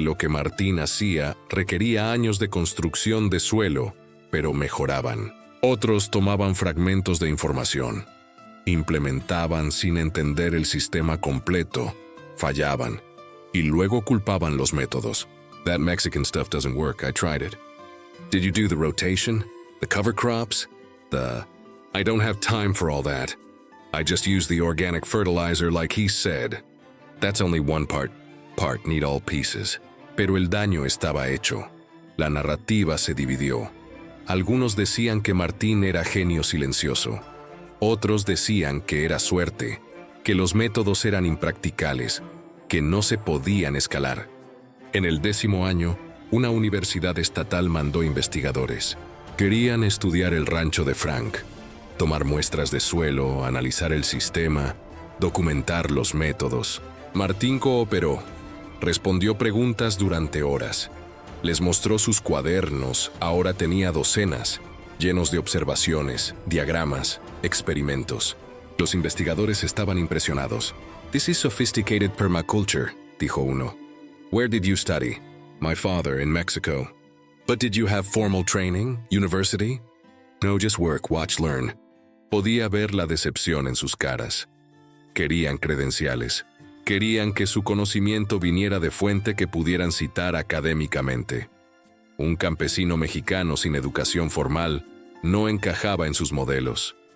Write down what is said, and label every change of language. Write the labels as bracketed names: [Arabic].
[Spanish] Lo que Martín hacía requería años de construcción de suelo, pero mejoraban. Otros tomaban fragmentos de información. Implementaban sin entender el sistema completo. Fallaban. Y luego culpaban los métodos. [English] That Mexican stuff doesn't work. I tried it. Did you do the rotation? The cover crops? I don't have time for all that. I just use the organic fertilizer like he said. That's only one part. Part need all pieces. [Spanish] Pero el daño estaba hecho. La narrativa se dividió. Algunos decían que Martín era genio silencioso. Otros decían que era suerte, que los métodos eran impracticables, que no se podían escalar. En el 10º año, una universidad estatal mandó investigadores. Querían estudiar el rancho de Frank, tomar muestras de suelo, analizar el sistema, documentar los métodos. Martín cooperó, respondió preguntas durante horas. Les mostró sus cuadernos, ahora tenía docenas, llenos de observaciones, diagramas, experimentos. Los investigadores estaban impresionados. [English] This is sophisticated permaculture, [Spanish] dijo uno. [English] Where did you study? My father, in Mexico. But did you have formal training, university? No, just work, watch, learn. [Spanish] Podía ver la decepción en sus caras. Querían credenciales. Querían que su conocimiento viniera de fuente que pudieran citar académicamente. Un campesino mexicano sin educación formal no encajaba en sus modelos.